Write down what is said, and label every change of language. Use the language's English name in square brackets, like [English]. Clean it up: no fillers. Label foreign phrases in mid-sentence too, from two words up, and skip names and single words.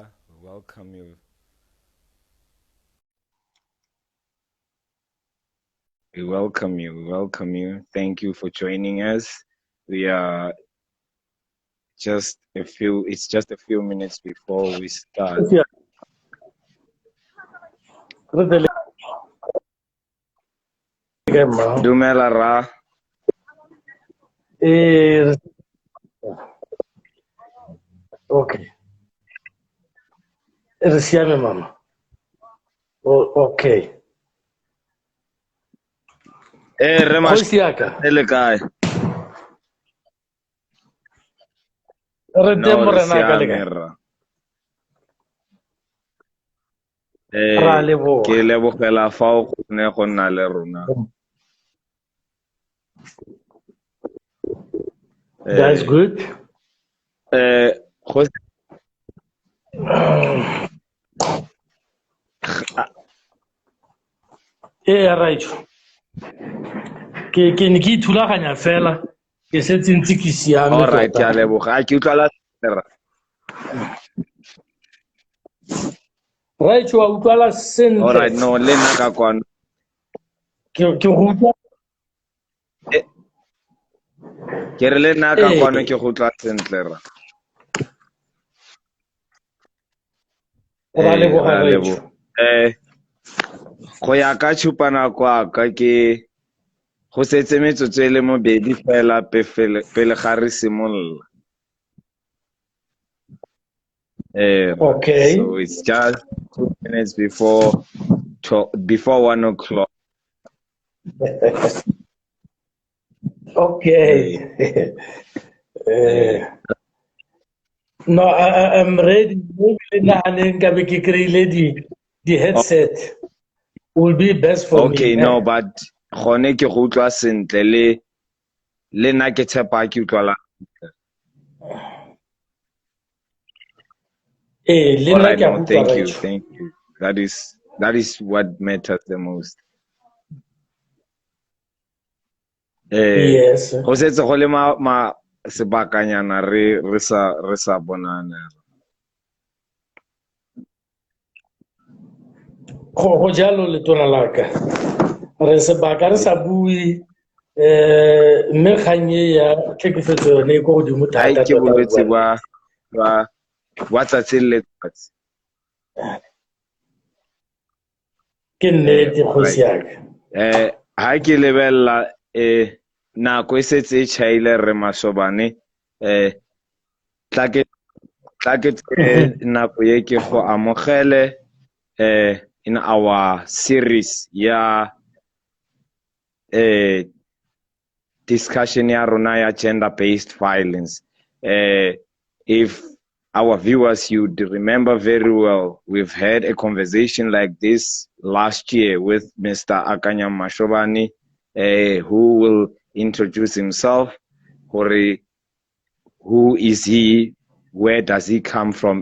[English] Welcome you. We welcome you. We welcome you. Thank you for joining us. We are it's just a few minutes before we start. [Tswana] Dumela Ra. Okay. Re mama. Okay. Rema Kgosi ya ka. le kae? Re teng No, re morena ka le kae? siame Ra. Ra leboha. Ke lebogela fa o kgone go nna le rona. [English] That's good. Right. [Tswana] Ke ne ke ithulaganya fela ke setse ntse ke siame [English] All right, [Tswana] ya leboga. Ke utlwa la Ra. Right, wa utlwala sentle. [English] All right, no, [Tswana] le nna ka kwano. Ke go utlwa. Ke re le nna ka kwano ke go utlwa sentle Ra. Ra leboga. Go ya ka tshupana kwa ka ke go setse metsotso e le mobedi fela pele ga re simolola. [English] Okay. So it's just 2 minutes before 1 o'clock. Okay. No, I'm ready. The headset will be best for me. Okay, no, but [Tswana] gone ke go utlwa sentle le nna ke tshepa ke utlwala. [English] All right, no, thank you. That is what matters the most. Yes. [Tswana] Go setse go le ma sebakanyana re sa bonana. Go jalo le tona la ka. Re sebaka re sa bui mme kganye ya tlhekefetso yone go godimo thata Ke bolwetse wa tsatsi le letsatsi. Ke nnete kgosi ya ka. Ha ke lebella nako e setse e chaile Re Mashobane tla ke nako ye ke go amogele [English] in our series [Tswana] ya discussion ya rona ya [English] gender-based violence. If our viewers, you remember very well, we've had a conversation like this last year with Mr. Akanyang Mashobane, who will introduce himself. Who is he? Where does he come from?